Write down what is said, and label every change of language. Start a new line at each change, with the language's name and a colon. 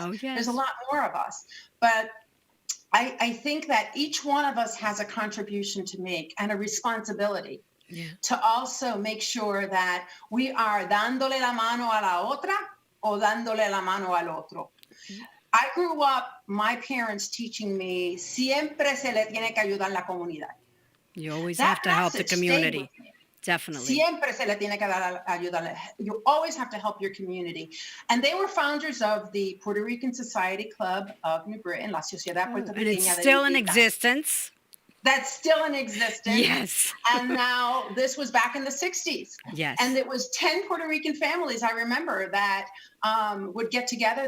English: Oh, yes. There's a lot more of us. But I think that each one of us has a contribution to make and a responsibility to also make sure that we are
Spanish: dándole la mano a la otra o dándole la mano al otro.
English: I grew up, my parents teaching me,
Spanish: siempre se le tiene que ayudar la comunidad.
English: You always That have to help the message stayed community. with me. Definitely.
Spanish: Siempre se le tiene que dar ayuda.
English: You always have to help your community. And they were founders of the Puerto Rican Society Club of New Britain, La Sociedad Puertorriqueña And it's
Spanish: de
English: still in New Britain. existence. That's still in existence. Yes. And now this was back in the 60s. Yes. And it was 10 Puerto Rican families, I remember, that would get together.